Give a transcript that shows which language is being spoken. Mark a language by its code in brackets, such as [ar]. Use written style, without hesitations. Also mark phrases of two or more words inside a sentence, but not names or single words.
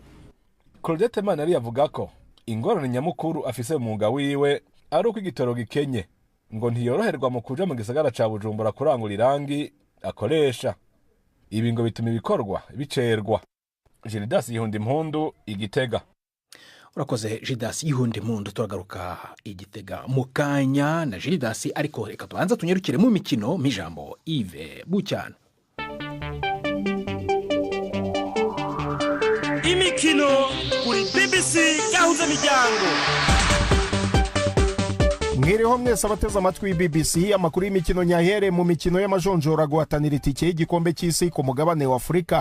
[rn] Claudette Manariyo avuga ko ingorane nyamukuru afise mu mwuga wiwe ari uko igitoro gikenye, ngo ntiyoroherwa mu kuja mu gisagara ca Bujumbura kurangura irangi akoresha. Ibi ngo bituma ibikorwa bicerwa. Judas Yihundimpundu, Igitega. Urakoze Judas Yihundimpundu. Turagaruka Igitega mu kanya na Judas, ariko reka tubanza tunyarukire mu mikino mijambo Yves Bucyana. Imikino kuri BBC gahuza miryango. Mwiriho mwese abateze amatwi BBC, amakuru y'imikino nyahere mu mikino y'amajonjora guhatanira itike y'igikombe cy'isi ku mugabane wa Afurika.